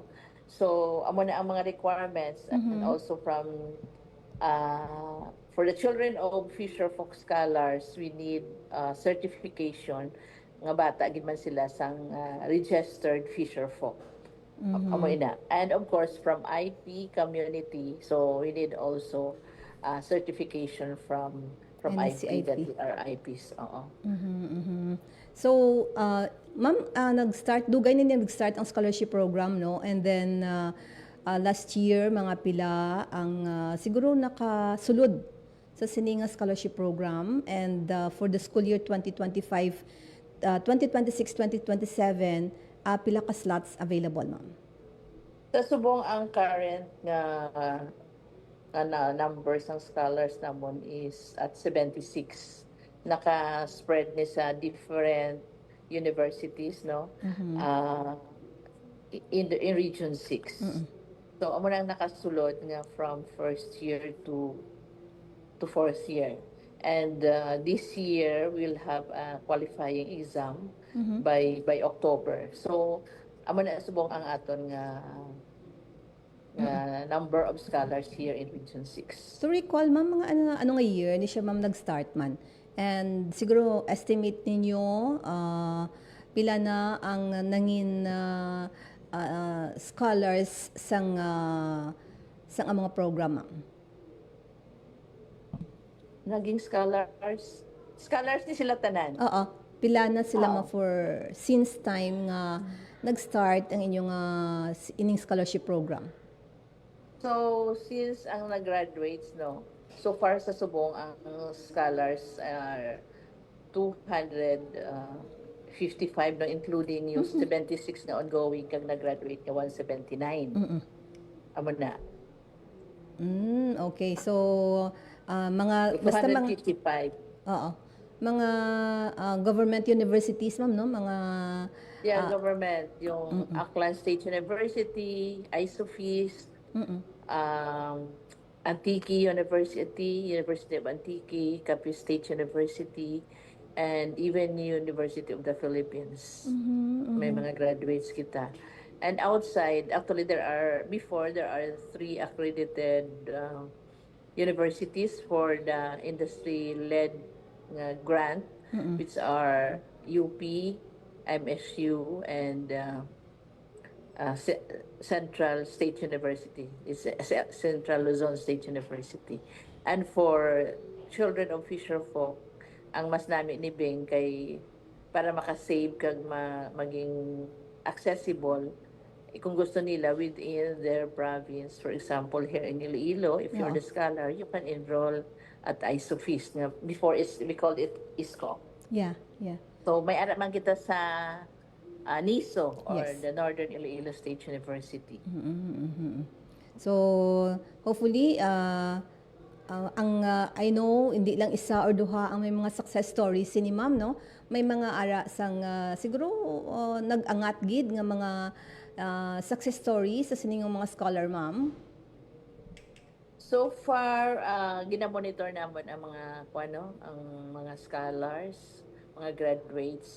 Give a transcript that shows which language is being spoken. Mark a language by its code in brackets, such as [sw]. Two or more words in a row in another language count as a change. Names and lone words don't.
[hil] So amo na ang mga [en] requirements and also from for the children of Fisher Folk Scholars, we need certification [hil] nga bata gid man sila sang [en] registered Fisher Folk. [hil] Amo ina. [en] And of course from IP community, so we need also certification from IP that we are IPs. [hil] Oo. So, ma'am, dugay na niya nag-start ang scholarship program, no? [en] And then, last year, [hil] mga pila ang siguro nakasulod sa sininga scholarship program. [en] And for the school year 2025, 2026-2027, [hil] pila ka slots available, ma'am? Sa subong ang current nga numbers ng scholars namon is at 76. Naka-spread ni sa different universities, no? [en] In Region 6. [hil] So amo nang nakasulod nga [en] from first year to fourth year. And this year we'll have a qualifying exam by October. [hil] So amo na subong ang aton nga [en] number of scholars here in Region 6. To recall, [hil] ma'am, mga ano nga year ni siya, ma'am, nag-start man? And siguro estimate ninyo pila na ang nangin scholars sang mga program, ma'am? Naging scholars ni sila tanan. Oo. Pila na sila ma for since time nga nag-start ang inyong ining scholarship program? So, since ang nag-graduates, no, so far sa subong, ang scholars are 255, no, including yung 76 na ongoing kag nag-graduate na 179. Amo na. Okay. So, mga... Basta 255. Oo. Mga government universities, ma'am, no? Mga... [en] government. Yung Aklan State University, ISOFIS, Antique University, University of Antique, Capiz State University, and even University of the Philippines. [hil] May mga graduates kita. [en] And outside, actually there are 3 accredited universities for the industry-led grant, which are UP, MSU, and Central State University. It's Central Luzon State University. And for children of Fisher Folk, [hil] ang mas nami ni Beng kay para makasave kag maging accessible kung gusto nila [en] within their province. For example, here in Iloilo, if you're the scholar, you can enroll at ISOFIS. Before we called it ISCO. Yeah. [hil] So may ara man kita sa NISO or the Northern Iloilo State University. So hopefully I know hindi lang isa or duha ang may mga [en] success stories [hil] ni ma'am, no? May mga ara sang siguro nag-angat gid nga mga [en] success stories [hil] sa sining mga scholar, ma'am. So far ginamonitor namon ang mga scholars, mga graduates.